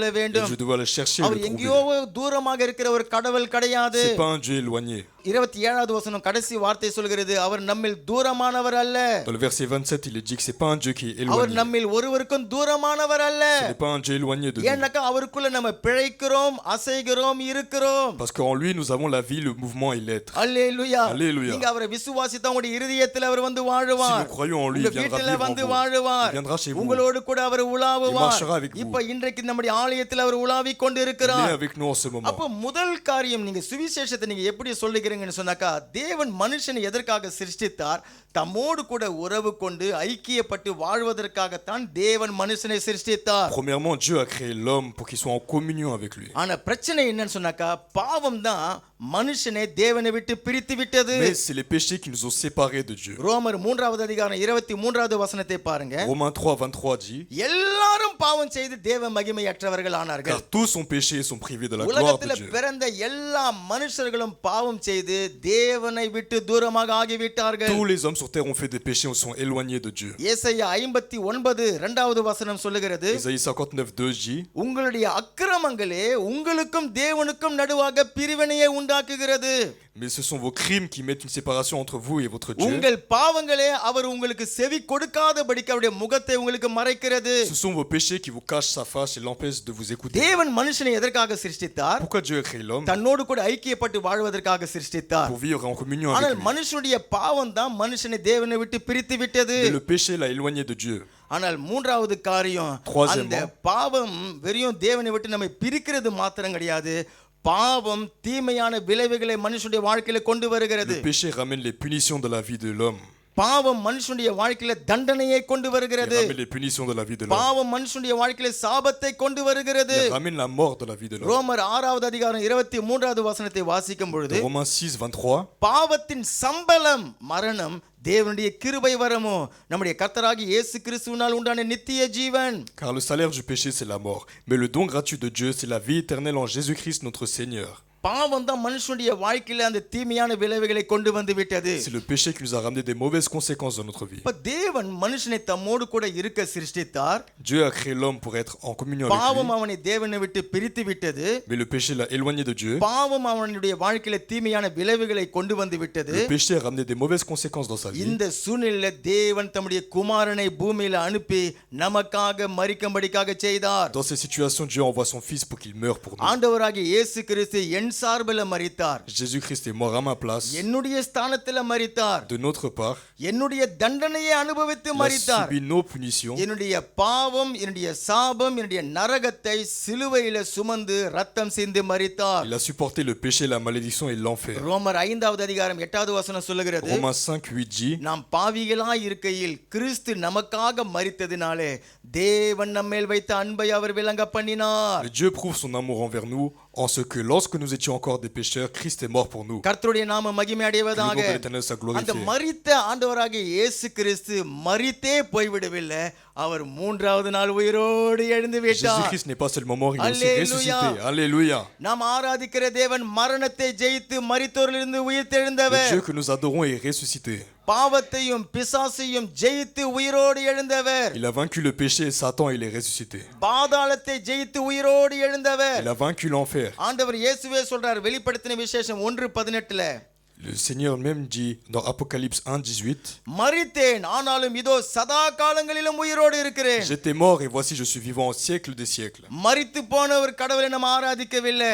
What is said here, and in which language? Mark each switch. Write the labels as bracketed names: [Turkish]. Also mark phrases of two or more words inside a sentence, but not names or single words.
[French] Et [Tamil] வேண்டும். [French] je dois le chercher et [Tamil] அவர் [French] le [Tamil] எங்கேயோ [French] trouver. [Tamil] தூரமாக இருக்கிற ஒரு கடவுள் கிடையாது. [French] C'est pas un Dieu éloigné. [Tamil] 27வது வசனம் கடைசி வார்த்தை சொல்கிறது, அவர் நம்மில் தூரமானவர் அல்ல. [French] Dans le verset 27, il est dit que c'est pas un Dieu qui est [Tamil] அவர் [French] éloigné. [Tamil] நம்மில் ஒருவருக்கும் தூரமானவர் அல்ல. [French] Ce n'est pas un Dieu éloigné de nous. [Tamil] ஏன்னாக்கா அவருக்குள்ள நம்ம பிழைக்கிறோம், அசைகிறோம், இருக்கிறோம். [French] Parce qu'en lui, nous avons la vie, le mouvement et l'être. [Tamil] அல்லேலூயா. [French] Alléluia. [Tamil] நீங்க அவரை விசுவாசித்தா உங்களுடைய இருதயத்தில் அவர் வந்து [French] Si [Tamil] வாழுவார். [French] nous croyons en lui, [Tamil] உங்க [French] il viendra [Tamil] வீட்டில [French] vivre en [Tamil] வந்து [French] vous. [Tamil] வாழுவார். [French] Il viendra chez vous. [Tamil] உங்களோடு கூட அவர் [French] Il [Tamil] உலாவுவார். [French] marchera avec vous. [Tamil] இப்ப இன்றைக்கு நம்முடைய ஆலயத்தில் அவர் உலாவிக் கொண்டு [French] Il est [Tamil] இருக்கிறார். [French] avec nous en ce moment. [Tamil] அப்ப முதல் காரியம், நீங்க சுவிசேஷத்தை நீங்க எப்படி சொல்லுகிறீங்கன்னு சொன்னாக்கா, தேவன் மனுஷனை எதற்காக சிருஷ்டித்தார்? தம்மோடு கூட உறவு கொண்டு ஐக்கியப்பட்டு வாழ்வதற்காகத்தான் தேவன் மனுஷனை சிருஷ்டித்தார். [French] Premièrement, Dieu a créé l'homme pour qu'il soit en communion avec lui. [Tamil] ஆனா பிரச்சனை என்னன்னு சொன்னாக்கா, பாவம் தான் மனுஷனை தேவனை விட்டு பிரித்து விட்டது. [French] Mais c'est les péchés qui nous ont séparés de Dieu. [Tamil] ரோமர் 3வது அதிகாரம் 23வது வசனத்தை பாருங்க. [French] Romains 3:23 dit: [Tamil] எல்லாரும் பாவம் செய்து தேவ மகிமையற்றவர்கள் [French] Car [Tamil] ஆனார்கள். [French] tous ont péché et sont privés de la gloire [Tamil] உலகத்துல [French] de Dieu. [Tamil] பிறந்த எல்லா மனுஷர்களும் பாவம் செய்து தேவனை விட்டு தூரமாக ஆகிவிட்டார்கள். [French] Tous les hommes sur terre ont fait des péchés et sont éloignés de Dieu. [Tamil] ஏசாயா 59 2வது வசனம் சொல்லுகிறது, [French] Ésaïe 59:2 dit: [Tamil] உங்களுடைய அக்கிரமங்களே உங்களுக்கும் தேவனுக்கும் நடுவாக பிரிவினையை உண்டாக்குகிறது. [French] Mais ce sont vos crimes qui mettent une séparation entre vous et votre Dieu. [Tamil] உங்கள் பாவங்களே அவர் உங்களுக்கு செவி கொடுக்காதபடிக்கு அவருடைய முகத்தை உங்களுக்கு மறைக்கிறது. [French] Ce sont vos péchés qui vous cachent sa face et l'empêchent de vous écouter. [Tamil] தேவன் மனுஷனை எதற்காக சிருஷ்டித்தார்? [French] Pourquoi Dieu a créé l'homme? [Tamil] தன்னோடு கூட ஐக்கியப்பட்டு வாழ்வதற்காக சிருஷ்டித்தார். [French] Pour vivre en communion [Tamil] ஆனால் [French] avec lui. [Tamil] மனுஷனுடைய பாவம் தான் மனுஷனை தேவனை விட்டு பிரித்து விட்டது. [French] Mais le péché l'a éloigné de Dieu. [Tamil] ஆனால் மூன்றாவது காரியம், அந்த பாவம் வெறும் தேவனை விட்டு நம்மை பிரிக்கிறது மாத்திரம் கிடையாது, பாவம் தீமையான விளைவுகளை மனுஷனுடைய வாழ்க்கையில கொண்டு வருகிறது. [French] Le péché ramène les punitions de la vie de l'homme. [Tamil] பாவம் மனுஷனுடைய வாழ்க்கையில தண்டனையை கொண்டு [French] Il [Tamil] வருகிறது. [French] ramène les punitions de la vie de l'homme. [Tamil] பாவம் மனுஷனுடைய வாழ்க்கையில சாபத்தை கொண்டு வருகிறது. [French] Il ramène la mort de la vie de l'homme. [Tamil] ரோமர் 6வது அதிகாரம் 23வது வசனத்தை வாசிக்கும் பொழுது, [French] Romains 6:23. [Tamil] பாவத்தின் சம்பளம் மரணம், தேவனுடைய கிருபை வரமோ நம்முடைய கர்த்தராகிய இயேசு கிறிஸ்துவினால் உண்டான நித்திய ஜீவன். [French] Car le salaire du péché c'est la mort, mais le don gratuit de Dieu c'est la vie éternelle en Jésus-Christ notre Seigneur. [Tamil] பாவம் தான் மனுஷனுடைய வாழ்க்கையில அந்த தீமையான விளைவுகளை கொண்டு வந்து விட்டது. [French] C'est le péché qui nous a ramené des mauvaises conséquences dans notre vie. [Tamil] இப்ப தேவன் மனுஷனை தம்மோடு கூட இருக்க சிருஷ்டித்தார். [French] Dieu a créé l'homme pour être en communion avec [Tamil] பாவம் [French] lui. [Tamil] அவனை தேவனை விட்டு பிரித்து விட்டது. [French] Mais le péché l'a éloigné de Dieu. [Tamil] பாவம் அவனுடைய வாழ்க்கையில தீமையான விளைவுகளை கொண்டு வந்து விட்டது. [French] Le péché a ramené des mauvaises conséquences dans sa vie. [Tamil] இந்த சூழ்நிலையில தேவன் தம்முடைய குமாரனை பூமியில அனுப்பி நமக்காக மரிக்கும்படியாக செய்தார். [French] Dans ces situations, Dieu envoie son fils pour qu'il meure pour nous. [Tamil] ஆண்டவராகிய இயேசு கிறிஸ்து என் சார்பில் மரித்தார், [French] Jésus-Christ est mort à ma place. [Tamil] என்னுடைய ஸ்தானத்தில் மரித்தார், [French] De notre part, [Tamil] என்னுடைய தண்டனையை அனுபவித்து [French] il a [Tamil] மரித்தார், [French] subi nos punitions. [Tamil] என்னுடைய பாவம், என்னுடைய சாபம், என்னுடைய நரகத்தை சிலுவையில சுமந்து ரத்தம் சிந்தி மரித்தார். [French] Il a supporté le péché, la malédiction et l'enfer. [Tamil] ரோமர் 5வது அதிகாரம் 8வது வசனம் சொல்லுகிறது, [French] Romains 5:8 dit, [Tamil] நாம் பாவிகளாய் இருக்கையில் கிறிஸ்து நமக்காக மரித்ததினாலே தேவன் நம்மேல் வைத்த அன்பை அவர் விளங்க பண்ணினார். [French] Mais Dieu prouve son amour envers nous en ce que lorsque nous étions encore des pécheurs, Christ est mort pour nous. [Tamil] கர்த்தருடைய நாம மகிமை [French] Que le nom [Tamil] அடைவதாக. [French] de l'Éternel soit [Tamil] அந்த [French] glorifié. [Tamil] மரித்த ஆண்டவராகிய இயேசு கிறிஸ்து மரித்தே போய்விடவில்லை, அவர் மூன்றாவது நாள் உயிரோடு எழுந்து விட்டார். [French] Jésus-Christ n'est pas seulement mort, il est aussi Alléluia. ressuscité. Alléluia. [Tamil] நாம் ஆராதிக்கிற தேவன் மரணத்தை ஜெயித்து மரித்தோரிலிருந்து [French] Le [Tamil] உயிர்த்தெழுந்தவர், [French] Dieu que nous adorons est ressuscité. [Tamil] பாவத்தையும் பிசாசையும் ஜெயித்து உயிரோடு எழுந்தவர், [French] Il a vaincu le péché et Satan, il est ressuscité. [Tamil] பாதாளத்தை ஜெயித்து உயிரோடு எழுந்தவர். [French] Il a vaincu l'enfer. [Tamil] ஆண்டவர் இயேசுவே சொல்றார் வெளிப்படுத்தின விசேஷம் 1:18, [French] Le Seigneur même dit dans Apocalypse 1:18, [Tamil] மரித்தேன் ஆனாலும் இதோ சதா காலங்களிலும் உயிரோடு இருக்கிறேன். [French] j'étais mort et voici je suis vivant au siècle des siècles. [Tamil] மரித்து போன ஒரு கடவுளை நாம் ஆராதிக்கவில்லை,